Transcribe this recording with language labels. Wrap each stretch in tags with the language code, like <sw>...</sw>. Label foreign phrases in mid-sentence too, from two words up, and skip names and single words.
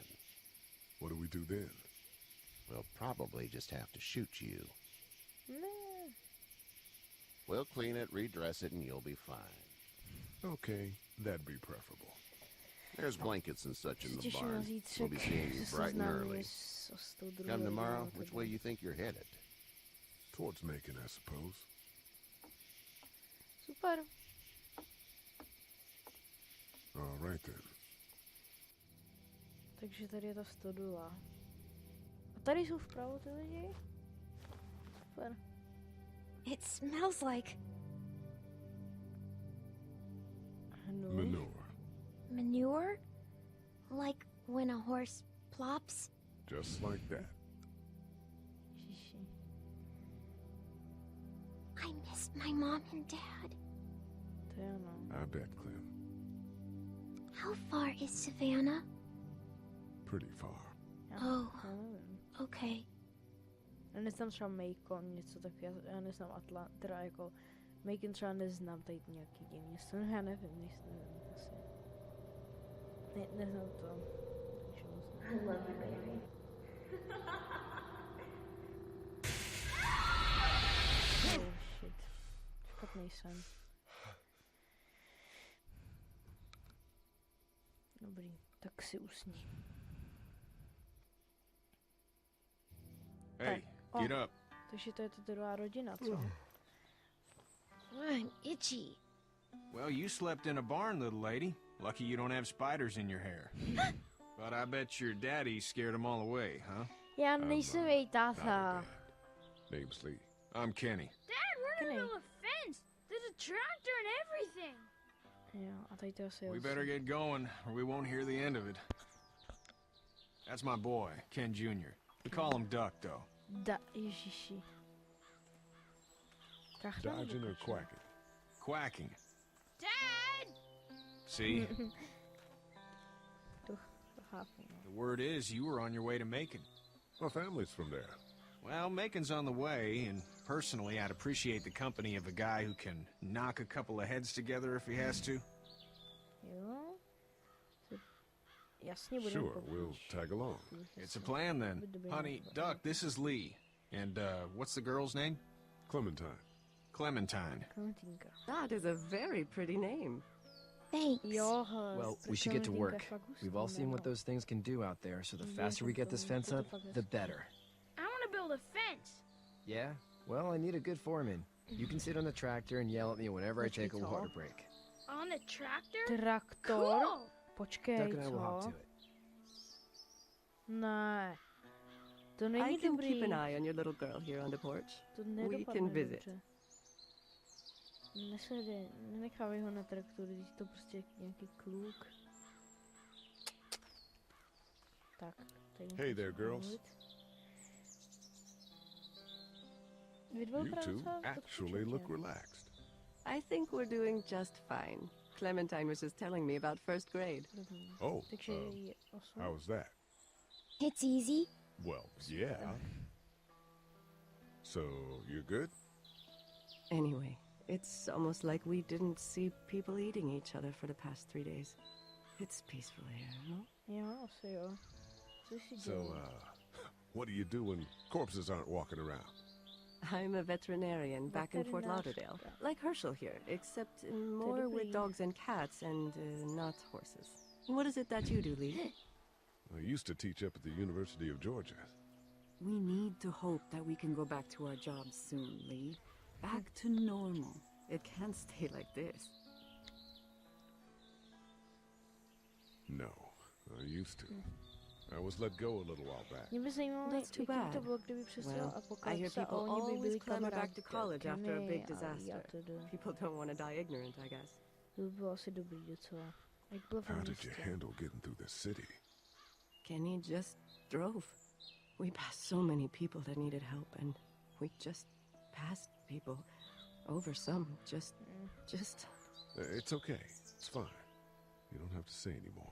<en>What do we do then? We'll probably just have to shoot you.</en> <cs>Ne.</cs> <en>We'll clean it, redress it, and you'll be fine. Okay, that'd be preferable. There's blankets and such in the</en> <cs>Těším na</cs> <en>barn.</en> <cs>zítřek,</cs> <en>We'll be seeing you</en> <cs>se</cs> <en>bright and</en> <cs>seznámíme</cs> <en>early.</en> <cs>s tou druhou</cs> <en>Come tomorrow,</en> <cs>rodinou a</cs> <en>which</en> <cs>tak</cs> <en>way</en> <cs>dále.</cs> <en>you think you're headed? Towards Macon, I suppose.</en> <cs>Super.</cs> <en>All right then.</en> <cs>Takže tady je ta stodula. A tady jsou vpravo ty lidi? Super.</cs> <en>It smells like</en> <cs>Hnůj.</cs> <en>Manure. manure? Like when a horse plops? Just like that.</en> <cs>Ježiši.</cs> <en>I miss my mom and dad.</en> <cs>To je ono.</cs> <en>I bet, Clem. How far is Savannah? Pretty far.</en> <cs>Já nevím.</cs> <en>Okay.</en> <cs>Já neznám třeba Macon, něco takového, já neznám teda jako Macon třeba neznám tady nějaký jiný město, no já nevím, nevím asi. Neznám to. Takže moc ne.</cs> <en>I love you, baby. Oh shit.</en> <cs>Špatný sen. Dobrý, tak si usni.</cs> <en>Hey, Oh. get up.</en> <cs>Takže to je ta druhá rodina, co?</cs> <en>I'm itchy. Well, you slept in a barn, little lady. Lucky you don't have spiders in your hair. But I bet your daddy scared them all away, huh?</en> <cs>Já nejsem její táta.</cs> <en>Not Name's Lee. I'm Kenny. Dad, we're in the Kenny. middle of a fence. There's a tractor and everything.</en> <cs>Jo, a tady to asi je</cs> <en>We</en> <cs>osm.</cs> <en>better get going, or we won't hear the end of it. That's my boy, Ken Jr. We call him Duck, though.</en> <cs>Ježiši. Kachna nebo</cs> <en>Dodging or</en> <cs>kočna?</cs> <en>quacking? Quacking. Dad! See?</en> <cs>To chápu, no.</cs> <en>The word is you were on your way to Macon. My family's from there. Well, Macon's on the way, and personally, I'd appreciate the company of a guy who can knock a couple of heads together if he has to.</en> <cs>Jo? Jasně budeme</cs> <en>Sure, we'll tag along. It's a plan then. Honey, Duck, this is Lee. And, what's the girl's name? Clementine. Clementine.</en> <cs>Klementínka.</cs> <en>That is a very pretty name. Thanks.</en> <cs>Jo,</cs> <en>Well, we should get to work. We've all seen what those things can do out there, so the faster we get this fence up, the better. I want to build a fence. Yeah? Well, I need a good foreman. You can sit on the tractor and yell at me whenever I take a water break. On the tractor?</en> <cs>Traktor?</cs> <en>Cool.</en> <cs>Počkej,</cs> <en>Duck and I will hop</en> <cs>co?</cs> <en>to it.</en> <cs>Ne. To</cs> <en>I</en> <cs>není</cs> <en>can</en> <cs>dobrý.</cs> <en>keep an eye on your little girl here on the porch.</en> <cs>To</cs> <en>We</en> <cs>nedopadne</cs> <en>can visit.</en> <cs>dobře. Nenechávej ho na traktoru, když to prostě nějaký kluk. Tak, tady</cs> <en>Hey</en> <cs>musím</cs> <en>there, girls.</en> <cs>mluvit. Vy dva</cs> <en>You</en> <cs>vypadáte</cs> <en>two</en> <cs>docela</cs> <en>actually look</en> <cs>odpočatě.</cs> <en>relaxed. I think we're doing just fine. Clementine was just telling me about first grade.</en> <cs>Dobrý.</cs> <en>Oh,</en> <cs>Takže je 8.</cs> <en>how was that? It's easy. Well, yeah. So, you're good? Anyway, it's almost like we didn't see people eating each other for the past 3 days. It's peaceful here, no?</en> <cs>Jo, asi jo. Co si</cs> <en>So,</en> <cs>dělá?</cs> <en>what do you do when corpses aren't walking around? I'm a veterinarian back in Fort Lauderdale.</en> <cs>Veterinářka.</cs> <en>Like Herschel here, except more with</en> <cs>dobrý.</cs> <en>dogs and cats and not horses. What is it that you do, Lee? I used to teach up at the University of Georgia. We need to hope that we can go back to our jobs soon, Lee. Back to normal. It can't stay like this. No, I used to. I was let go a little while back.</en> <cs>Mě by zajímalo,</cs> <en>That's too</en> <cs>jaký by to</cs> <en>bad.</en> <cs>bylo, kdyby přestal</cs> <en>Well, I</en> <cs>apokalypsa</cs> <en>hear</en> <cs>a</cs> <en>people</en> <cs>oni by</cs> <en>always</en> <cs>byli</cs> <en>clamor back</en> <cs>kamarádi</cs> <en>to college after a big</en> <cs>Kenny a</cs> <en>disaster.</en> <cs>atd.</cs> <en>People don't want to die ignorant, I guess.</en> <cs>To by bylo asi dobrý docela. Jak bylo v</cs> <en>How did you</en> <cs>místě.</cs> <en>handle getting through the city? Kenny just drove. We passed so many people that needed help, and we just passed people over some. Just. It's okay. It's fine. You don't have to say anymore.</en>